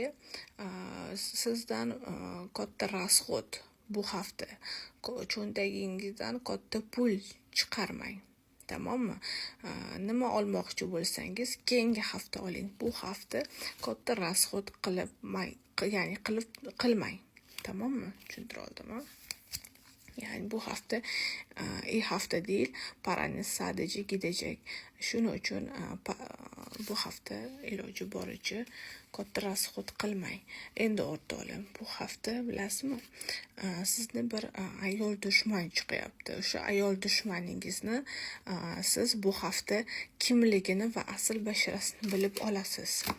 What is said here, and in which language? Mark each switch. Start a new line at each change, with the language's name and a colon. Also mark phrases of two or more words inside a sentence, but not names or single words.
Uzbek: Sizdan katta расход bu hafta. Cho'ntagingizdan katta pul chiqarmang. Tamommi? Nima olmoqchi bo'lsangiz, keyingi hafta oling. Bu hafta katta расход qilmang. Tamommi? Tushuntira oldimmi?
Turkish: Yani bu hafta iyi hafta değil, paranız sadece gidecek. Şunun için
Uzbek: bu hafta iloji boricha katta расход qilmang. Endi o'rtoqlar, bu hafta bilasizmi, sizni bir ayol dushman chiqyapti. O'sha ayol dushmaningizni siz bu hafta kimligini va asl basharasini bilib olasiz.